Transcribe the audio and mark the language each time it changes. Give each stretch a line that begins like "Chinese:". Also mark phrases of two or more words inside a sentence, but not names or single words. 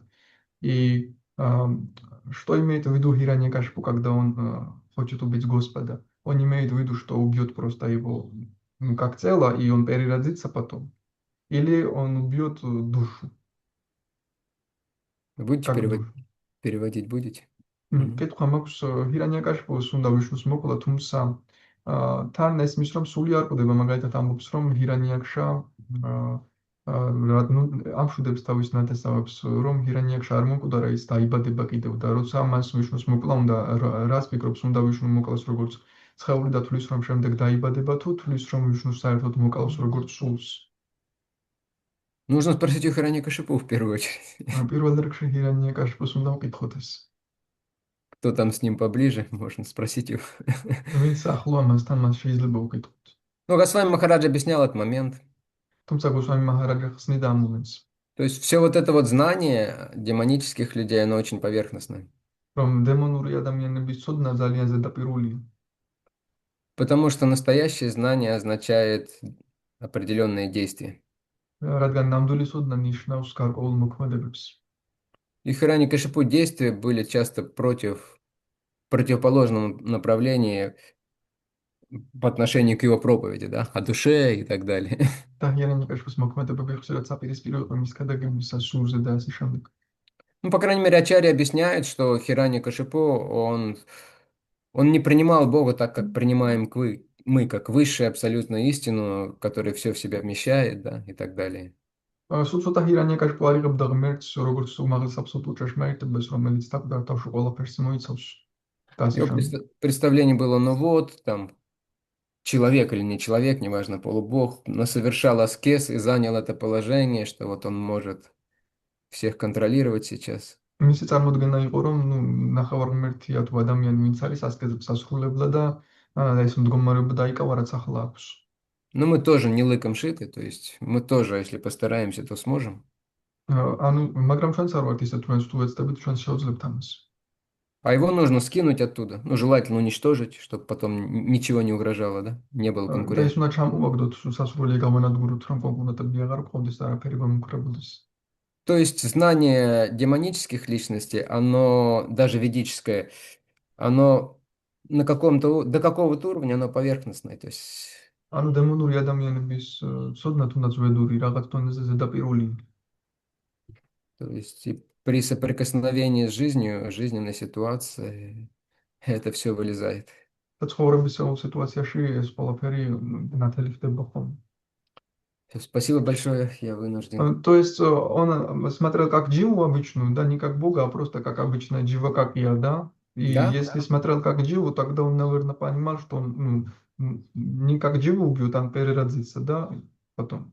Russian: И что имеет в виду Хираньякашипу, когда он хочет убить Господа? Он имеет в виду, что убьет просто его как цело, и он переродится потом? Или он убьет душу? Будете переводить будете?
Georgian: კითხვა მაქვს ჰირანიაკაშიპუს უნდა ვიშვის მოკლა, თუმცა თან ესმის რომ სული არ ყვდება, მაგალითად ამბობს რომ ჰირანიაკშა ამ შვიდებს თავის ნათესავებს, რომ ჰირანიაკშა არ მოკვდა, ის დაიბადება კიდევ და როცა მას ვიშვის მოკლა უნდა, რას ფიქრობს, უნდა ვიშნუ მოკლას როგორც სხეული და თulis რომ შემდეგ დაიბადება, თუ თulis რომ ვიშნუ საერთოდ მოკლავს როგორც სულს?
Russian: Нужно спросить у Хираньякашипу в первую очередь.
Georgian: პირველ რიგში ჰირანიაკაშიპუს უნდა ვკითხოთ ეს.
Russian: Кто там с ним поближе, можно спросить его.
Georgian: ვინც ახლოა მასთან, მას შეიძლება ვკითხოთ.
Russian: Ну, Госвами Махарадж объяснял этот момент.
Georgian: თუმცა გოსვამი მაჰარაჯა ხსნიდა ამ მომენტს.
Russian: То есть все вот это вот знание демонических людей, оно очень поверхностное.
Georgian: რომ დემონური ადამიანების ცოდნა ძალიან ზედაპირულია.
Russian: Потому что настоящее знание означает определенные действия.
Georgian: რადგან ნამდვილი ცოდნა ნიშნავს გარკვეულ მოქმედებებს.
Russian: И Хираньякашипу действия были часто противоположном направлении по отношению к его проповеди, да, о душе и так далее.
Georgian: და ჰირანიაკაშიპუს მოქმედებები ხშირად საპირისპირო იყო მის გადაგებისა სულზე და ასე შემდეგ.
Russian: Ну, по крайней мере, Ачарья объясняет, что Хираньякашипу, он не принимал Бога так, как принимаем мы, как высшую абсолютную истину, которая все в себя вмещает, да, и так далее.
Georgian: სულ ცოტა ჰირანიაკაშიპუ არ იღებდა ღმერთს როგორც უმაღლეს აბსოლუტურ ჭეშმარიტებას, რომელიც თავდარ თავში ყველაფერს მოიცავს.
Russian: Его представление было, ну вот, там, человек или не человек, неважно, полубог, но совершал аскез и занял это положение, что вот он может всех контролировать сейчас.
Georgian: მისი წარმოდგენა იყო, რომ ნახევარ ღმერთია თუ ადამიანი, ვინც არის ასკეზებს ასრულებდა და ეს მდგომარეობა დაიკავა, რაც ახლა აქვს.
Russian: Но мы тоже не лыком шиты, то есть мы тоже, если постараемся, то сможем.
Georgian: ანუ მაგრამ ჩვენც არ ვართ ისე, თქვენს თუ ეცდებით, ჩვენც შევძლებთ ამას.
Russian: А его нужно скинуть оттуда. Ну, желательно уничтожить, чтобы потом ничего не угрожало, да? Не было
Georgian: და ის
Russian: конкурента.
Georgian: უნდა ჩამოვაგდოთ, სასურველი გავანადგუროთ, რომ კონკურენტები აღარ გქონდეს და არაფერი გამომქრებოდეს.
Russian: То есть знание демонических личностей, оно даже ведическое, оно на каком-то, до какого-то уровня, оно поверхностное. То есть,
Georgian: ანუ დემონური ადამიანების ცოდნა თუნდაც ვედური რაღაც დონეზე ზედაპირული.
Russian: и при соприкосновении с жизнью, жизненной ситуацией, это все вылезает.
Georgian: და ცხოვრების სიტუაციაში ეს ყველაფერი ნათელი ხდება ხოლმე.
Russian: Всё, спасибо большое, я вынужден. То есть он смотрел как Дживу обычную, да, не как Бога, а просто как обычная Джива, как я, да. И Да, если смотрел как Дживу, тогда он, наверное, понимал, что он не как Дживу убьет, а переродится, да, потом.